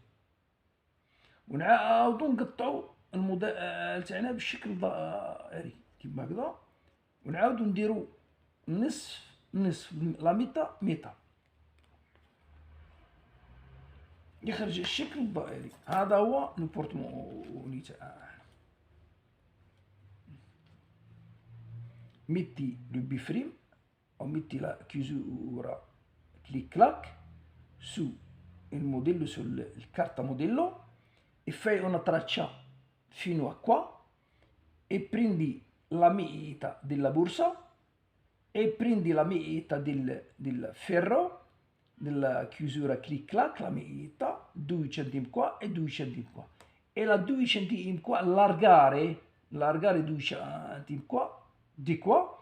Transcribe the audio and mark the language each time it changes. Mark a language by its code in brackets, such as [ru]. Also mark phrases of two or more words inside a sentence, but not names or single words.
[ar] ونعاودو نقطعو الموديل تاعنا بالشكل الدائري كيما هكذا، ونعاودو نديرو نصف نصف، [it] la metà metà, [ar] يخرج الشكل الدائري. هذا هو البورتموني تاعنا. [it] metti le biframe o metti la chiusura clic clac su il modello, sul carta modello, e fai una traccia fino a qua e prendi la meta della borsa e prendi la meta del ferro della chiusura clic clac, la meta 2 cm qua e 2 cm qua, e la 2 cm qua allargare 2 cm qua di qua,